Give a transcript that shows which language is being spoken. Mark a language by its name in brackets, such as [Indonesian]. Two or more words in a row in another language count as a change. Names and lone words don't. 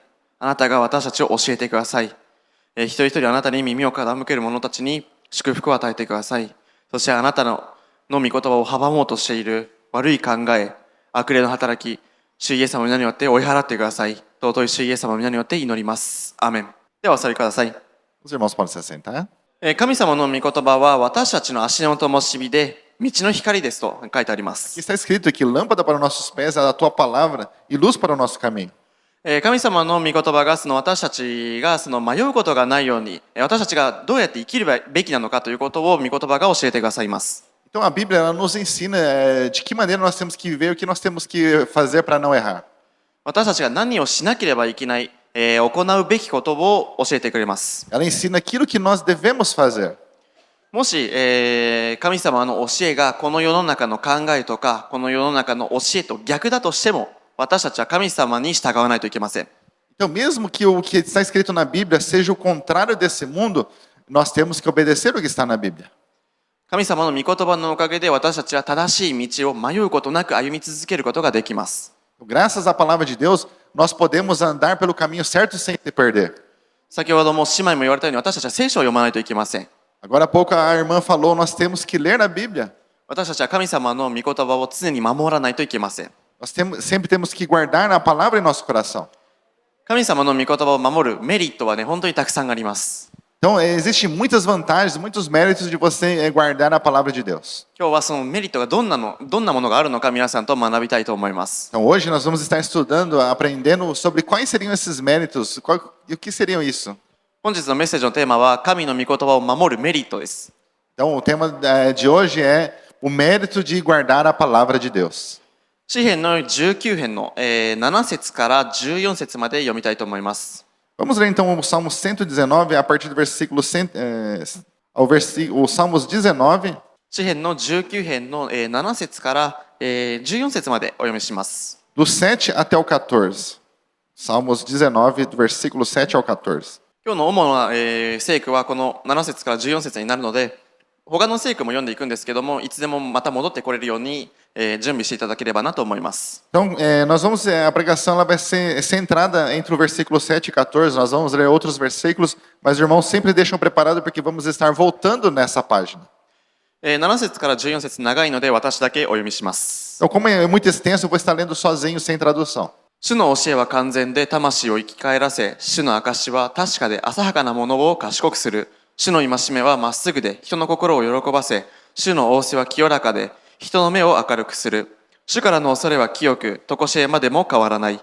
[Japanese] あなたが私たちを教えてください。一人一人あなたに耳を傾ける者たちに祝福を与えてください。そしてあなたの御言葉を阻もうとしている悪い考え、悪霊の働き、主イエス様の皆によって追い払ってください。尊い主イエス様の皆によって祈ります。アーメン。ではお座りください。 [Portuguese] Os irmãos podem se assentar. [Japanese] 神様の御言葉は私たちの足の灯火で道の光ですと書いてありま [Portuguese] Aqui [Japanese] す。 [Portuguese] está escrito que lâmpada para os nossos pés é a tua palavra e luz para o nosso caminho. [Japanese] 神様の御言葉が私たちが迷うことがないように、私たちがどうやって生きるべきなのかということを御言葉が教えてくださいます。 [Portuguese] Então a Bíblia ela nos ensina de que maneira nós temos que viver, o que nós temos que fazer para não errar. [Japanese] 私たちが何をしなければいけない、行うべきことを教えてくれます。 [Portuguese] Ela ensina aquilo que nós devemos fazer. [Japanese] もし、神様の教えがこの世の中の考えとかこの世の中の教えと逆だとしても、私たちは神様に従わないといけません。 [Portuguese] Então mesmo que o que está escrito na Bíblia seja o contrário desse mundo, nós temos que obedecer o que está na Bíblia. [Japanese] 神様の御言葉のおかげで私たちは正しい道を迷うことなく歩み続けることができます。 [Portuguese] Graças à palavra de Deus, nós podemos andar pelo caminho certo sem se perder. [Japanese] 先ほども姉妹も言われたように、私たちは聖書を読まないといけません。 [Portuguese] Agora há pouco a irmã falou, nós temos que ler na Bíblia. [Japanese] 私たちは神様の御言葉を常に守らないといけません。 [Portuguese] Sempre temos que guardar a palavra em nosso coração. [Japanese] 神様の御言葉を守るメリットはね、本当にたくさんあります。 [Portuguese] Então, existem muitas vantagens, muitos méritos de você guardar a palavra de Deus. [Japanese] 今日はそのメリットがどんなものがあるのか、皆さんと学びたいと思います。 [Portuguese] Então, hoje nós vamos estar estudando, aprendendo sobre quais seriam esses méritos, e o que seriam isso. [Japanese] 本日のメッセージのテーマは、神の御言葉を守るメリットです。 [Portuguese] Então, o tema de hoje é o mérito de guardar a palavra de Deus. [Japanese] 詩編の19編の7節から14節まで読みたいと思います。 [Portuguese] Vamos ler então o Salmo 119, a partir do versículo, o Salmos 19, [Japanese] 詩編の19編の7節から14節までお読みします。 [Portuguese] do 7 até o 14. Salmos 19, do versículo 7 ao 14. [Japanese] 今日の主な聖句はこの7節から14節になるので、他の聖句も読んでいくんですけども、いつでもまた戻ってこれるように準備していただければなと思います。 [Portuguese] Então, a pregação ela vai ser centrada entre o versículo 7 e 14. Nós vamos ler outros versículos, mas os irmãos sempre deixam preparado porque vamos estar voltando nessa página. [Japanese] 7 節から14節長いので私だけお読みします。 [Portuguese] Então, como é muito extenso, eu vou estar lendo sozinho, sem tradução. [Japanese] 主の教えは完全で魂を生き返らせ、主の証は確かで浅はかなものを賢くする。主の戒めはまっすぐで人の心を喜ばせ、主の仰せは清らかで人の目を明るくする。主からの恐れは清く、とこしえまでも変わらない。